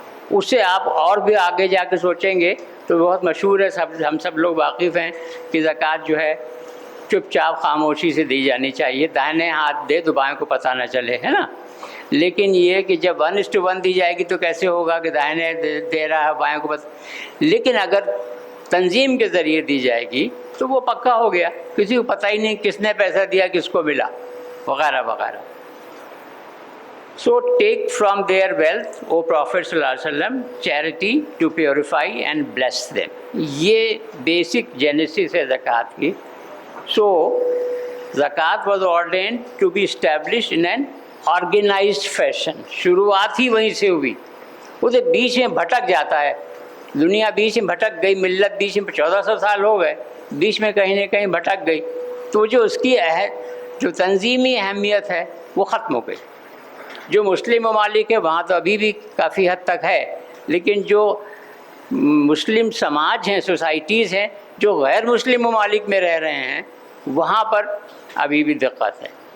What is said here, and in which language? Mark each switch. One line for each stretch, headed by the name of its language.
Urdu: اس سے آپ اور بھی آگے جا کے سوچیں گے تو بہت مشہور ہے، ہم سب لوگ واقف ہیں کہ زکوٰۃ جو ہے چپ چاپ خاموشی سے دی جانی چاہیے، دائنے ہاتھ دے تو بائیں کو پتہ نہ چلے، ہے نا. لیکن یہ کہ جب 1:1 دی جائے گی تو کیسے ہوگا کہ دائنے دے رہا ہے بائیں کو پتہ. لیکن اگر تنظیم کے ذریعے دی جائے گی تو وہ پکا ہو گیا، کسی کو پتہ ہی نہیں کس نے پیسہ دیا، کس کو ملا، وغیرہ وغیرہ.
English: So take from their wealth, O Prophet صلی اللہ علیہ وسلم, charity to purify and bless them.
Urdu: یہ بیسک جینیسس ہے زکوٰۃ کی.
English: So zakat was ordained to be established in an organized fashion.
Urdu: شروعات ہی وہیں سے ہوئی. وہ تو بیچ میں بھٹک جاتا ہے، دنیا بیچ میں بھٹک گئی، ملت بیچ میں 1400 سال ہو گئے، بیچ میں کہیں نہ کہیں بھٹک گئی، تو جو اس کی جو تنظیمی اہمیت ہے وہ ختم ہو گئی. جو مسلم ممالک ہے وہاں تو ابھی بھی کافی حد تک ہے، لیکن جو مسلم سماج ہیں، سوسائٹیز ہیں جو غیر مسلم ممالک میں رہ رہے ہیں، وہاں پر ابھی بھی دقت ہے.